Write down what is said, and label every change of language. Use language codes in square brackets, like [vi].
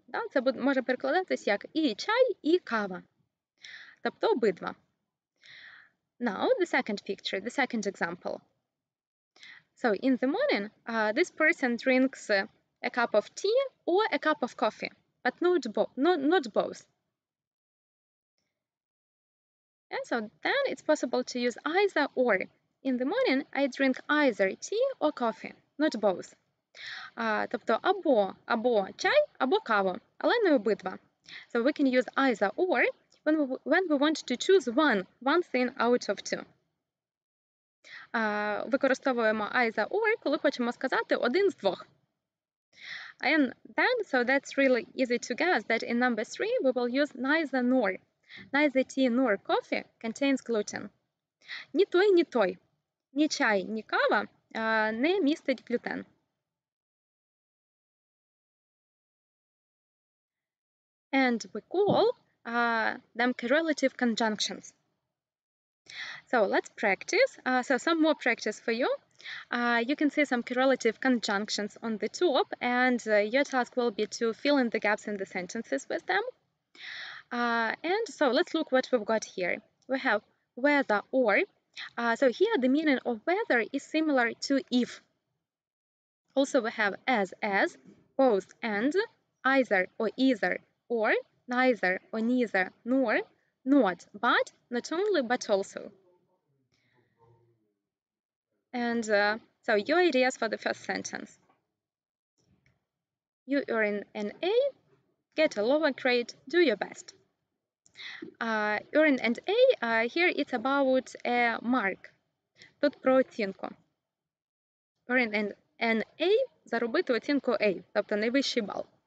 [uk] Це може перекладатись як і чай, і кава. Тобто обидва. [en] Now, the second picture, the second example. So in the morning, this person drinks a cup of tea or a cup of coffee, but not both. And so then it's possible to use either or. In the morning, I drink either tea or coffee, not both. [uk] Тобто або чай, або каву, але не обидва. [en] So we can use either or when we want to choose one thing out of two. [uk] Використовуємо either or, коли хочемо сказати один з двох. [en] And then, so that's really easy to guess that in number 3 we will use neither nor. Neither tea nor coffee contains gluten. [uk] Ні той, ні той. Ні чай, ні кава не містить глютен. [en] And we call them correlative conjunctions. So let's practice. So some more practice for you. You can see some correlative conjunctions on the top, and your task will be to fill in the gaps in the sentences with them. And so let's look what we've got here. We have whether or. So here the meaning of whether is similar to if. Also we have as, both and, either or either, or neither or neither, nor, not, but, not only but also. And so your ideas for the first sentence. You earn an A, get a lower grade, do your best. Earn an A, here it's about a mark. [uk] Тут про оцінку. [en] Earn an A [uk] – заробити оцінку A, тобто найвищий бал.